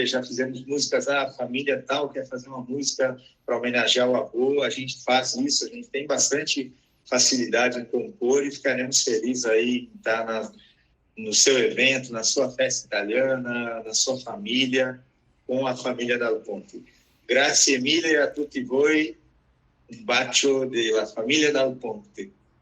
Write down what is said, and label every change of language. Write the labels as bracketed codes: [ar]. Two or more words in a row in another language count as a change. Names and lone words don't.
[pt] Já fizemos músicas, a família tal quer fazer uma música para homenagear o avô. A gente faz isso, a gente tem bastante facilidade em compor e ficaremos felizes aí em estar no seu evento, na sua festa italiana, na sua família, com a família Dal Ponte. [it] Grazie mille a tutti voi, un bacio della famiglia Dal Ponte.